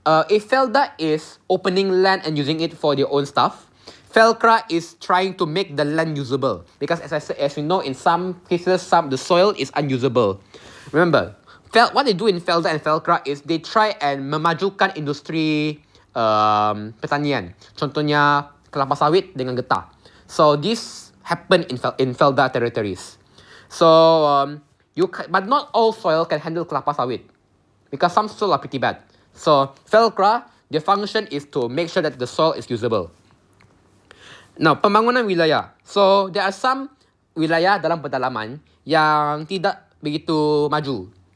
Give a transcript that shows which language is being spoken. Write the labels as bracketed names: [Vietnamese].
[English] If Felda is opening land and using it for their own stuff, Felkra is trying to make the land usable. Because as we know, in some cases, the soil is unusable. Remember, what they do in Felda and Felkra is they try and [Malay] memajukan industri pertanian. Contohnya kelapa sawit dengan getah. [English] So this happened in Felda territories. So but not all soil can handle kelapa sawit, because some soil are pretty bad. So Felkra, their function is to make sure that the soil is usable. [Malay] Now, pembangunan wilayah. [English] So there are some [Malay] wilayah dalam pedalaman yang tidak begitu maju.